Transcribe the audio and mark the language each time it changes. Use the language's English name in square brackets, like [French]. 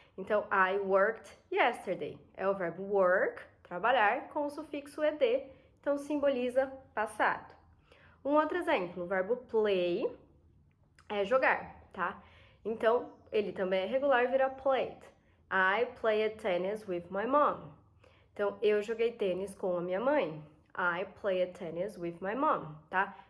[English] Então, I worked yesterday. [Portuguese] É o verbo work, trabalhar, com o sufixo ed, então simboliza passado. Um outro exemplo, o verbo play é jogar, tá? Então, ele também é regular, vira played. [English] I played tennis with my mom. [Portuguese] Então, eu joguei tênis com a minha mãe. [English] I played tennis with my mom, tá?